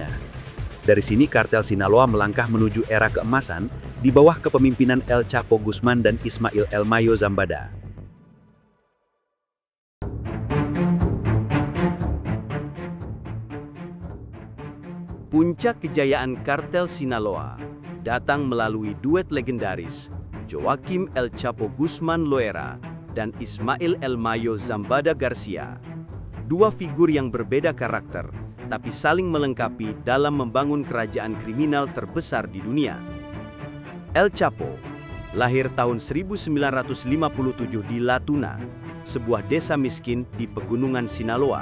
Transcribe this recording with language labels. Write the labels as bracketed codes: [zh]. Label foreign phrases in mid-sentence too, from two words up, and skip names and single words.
[id] Dari sini kartel Sinaloa melangkah menuju era keemasan di bawah kepemimpinan El Chapo Guzman dan Ismael El Mayo Zambada. Puncak kejayaan kartel Sinaloa datang melalui duet legendaris Joaquim El Chapo Guzman Loera dan Ismael El Mayo Zambada Garcia. Dua figur yang berbeda karakter, tapi saling melengkapi dalam membangun kerajaan kriminal terbesar di dunia. El Chapo lahir tahun 1957 di La Tuna, sebuah desa miskin di pegunungan Sinaloa.